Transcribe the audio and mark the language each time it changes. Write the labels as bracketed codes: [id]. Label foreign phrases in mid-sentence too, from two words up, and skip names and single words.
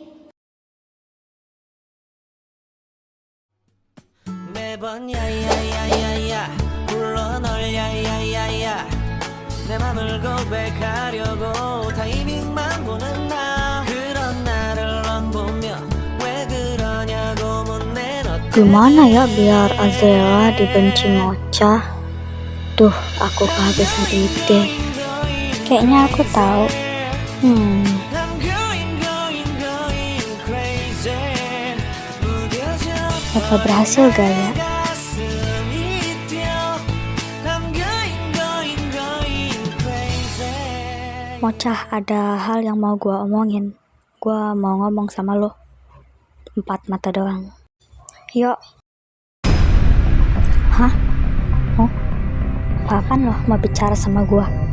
[ko] 매번 야야야야야 불러 널 야야야야 내 맘을 고백하려고 타이밍만 보는 나 그런 나를 넌 보며 왜 그러냐고 묻네 너 [id] Gimana ya biar Azrela dibenci Mocha? Duh, aku kehabisan ide. Kayaknya aku tahu. [en] I'm going crazy 무뎌져 [id] Apa berhasil gak ya? [ko] 가슴이 뛰어 [en] I'm going crazy [id] Mocha, ada hal yang mau gua omongin. Gua mau ngomong sama lo. 4 mata doang. Yuk. Hah? Apaan lo mau bicara sama gua?